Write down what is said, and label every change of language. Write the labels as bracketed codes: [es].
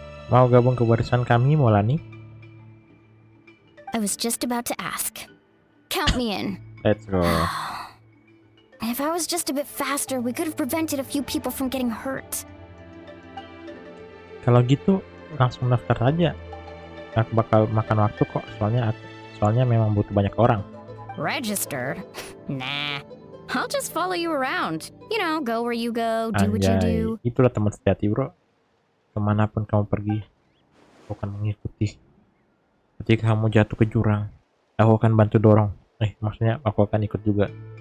[id] Mau gabung ke barisan kami, Mulani? [en] I was just about to ask. Count me in. Let's go. If I was just a bit faster, we could have prevented a few people from getting hurt. [id] Kalau gitu, langsung daftar aja. Nggak bakal makan waktu kok, soalnya memang butuh banyak orang. [en] Registered? Nah. I'll just follow you around. You know, go where you go, do what you do. [id] Itulah teman sejati, bro. Kemanapun kamu pergi, aku akan mengikuti. Ketika kamu jatuh ke jurang, aku akan bantu dorong. Maksudnya aku akan ikut juga.